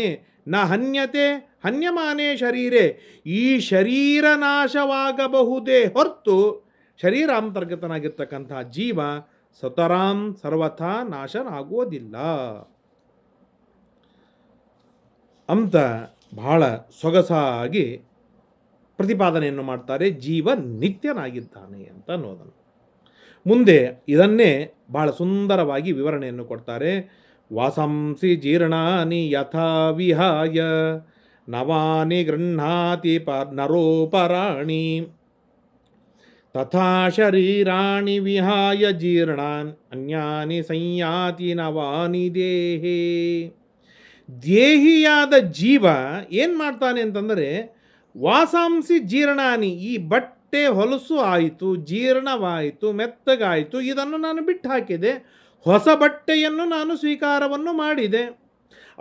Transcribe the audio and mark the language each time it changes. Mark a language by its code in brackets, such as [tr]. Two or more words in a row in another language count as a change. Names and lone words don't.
[sa] ನ ಹನ್ಯತೆ ಹನ್ಯಮಾನೇ ಶರೀರೇ [kn] ಈ ಶರೀರ ನಾಶವಾಗಬಹುದೇ ಹೊರತು ಶರೀರಾಂತರ್ಗತನಾಗಿರ್ತಕ್ಕಂಥ ಜೀವ [sa] ಸತರಾಂ ಸರ್ವಥಾ [kn] ನಾಶನಾಗುವುದಿಲ್ಲ ಅಂತ ಬಹಳ ಸೊಗಸಾಗಿ ಪ್ರತಿಪಾದನೆಯನ್ನು ಮಾಡ್ತಾರೆ. ಜೀವ ನಿತ್ಯನಾಗಿದ್ದಾನೆ ಅಂತ ಅನ್ನೋದನ್ನು ಮುಂದೆ ಇದನ್ನೇ ಬಹಳ ಸುಂದರವಾಗಿ ವಿವರಣೆಯನ್ನು ಕೊಡ್ತಾರೆ. [sa] ವಾಸಂಸಿ ಜೀರ್ಣಾನಿ ಯಥಾ ವಿಹಾಯ ನವಾನಿ ಗೃಹ್ಣಾತಿ ನರೋಪರಾಣಿ ತಥಾ ಶರೀರಾಣಿ ವಿಹಾಯ ಜೀರ್ಣಾನ್ ಅನ್ಯಾನಿ ಸಂಯಾತಿ ನವಾನಿ ದೇಹೇ. [kn] ದೇಹಿಯಾದ ಜೀವ ಏನು ಮಾಡ್ತಾನೆ ಅಂತಂದರೆ [sa] ವಾಸಾಂಸಿ ಜೀರ್ಣಾನಿ [kn] ಈ ಬಟ್ಟೆ ಹೊಲಸು ಆಯಿತು, ಜೀರ್ಣವಾಯಿತು, ಮೆತ್ತಗಾಯಿತು, ಇದನ್ನು ನಾನು ಬಿಟ್ಟು ಹಾಕಿದೆ, ಹೊಸ ಬಟ್ಟೆಯನ್ನು ನಾನು ಸ್ವೀಕಾರವನ್ನು ಮಾಡಿದೆ.